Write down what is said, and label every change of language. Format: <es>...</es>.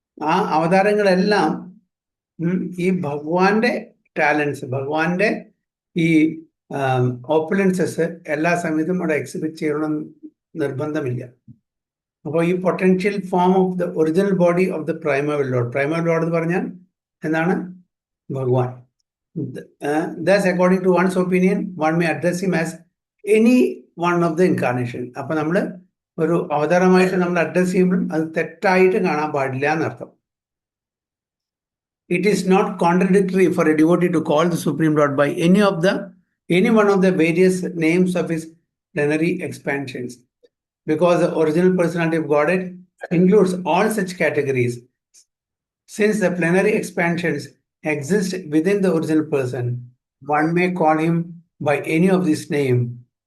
<ml>ആ അവതാരങ്ങളെല്ലാം ഈ ഭഗവാന്റെ ടാലൻസ്, ഭഗവാന്റെ ഈ ഓപ്പുലൻസസ് എല്ലാ സമയത്തും അവിടെ എക്സിബിറ്റ് ചെയ്യണമെന്ന് നിർബന്ധമില്ല. അപ്പോൾ ഈ</ml> <en>potential form of the original body of the primary lord,</en> <ml>primary Lord എന്ന് പറഞ്ഞാൽ എന്താണ്? ഭഗവാൻ.</ml> <en>Thus, according to one's opinion, one may address him as any one of the incarnation.</en> <ml>അപ്പൊ നമ്മൾ ഒരു അവതാരമായിട്ട് നമ്മൾ അഡ്രസ് ചെയ്യുമ്പോഴും അത് തെറ്റായിട്ട് കാണാൻ പാടില്ല എന്നർത്ഥം.</ml> <en>It is not contradictory for a devotee to call the Supreme Lord by any one of the various names of his plenary expansions, because the original personality of Godhead includes all such categories. Since the plenary expansions exist within the original person, one may call him by any of this name.</en>